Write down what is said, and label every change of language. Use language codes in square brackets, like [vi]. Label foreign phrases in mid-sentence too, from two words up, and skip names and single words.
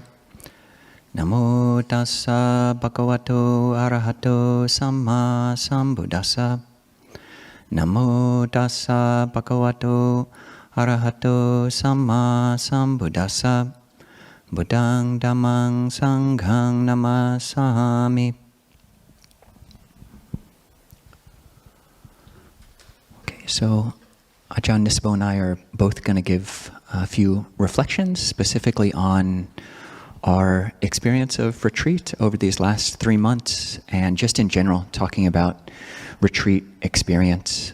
[pi] Namo tassa bhagavato arahato samma sambuddhassa. Namo tassa bhagavato arahato samma sambuddhassa. Buddhang dhammang sanghang namasami. [en] Okay, so Ajahn Nisbo and I are both going to give a few reflections specifically on our experience of retreat over these last 3 months and just in general talking about retreat experience.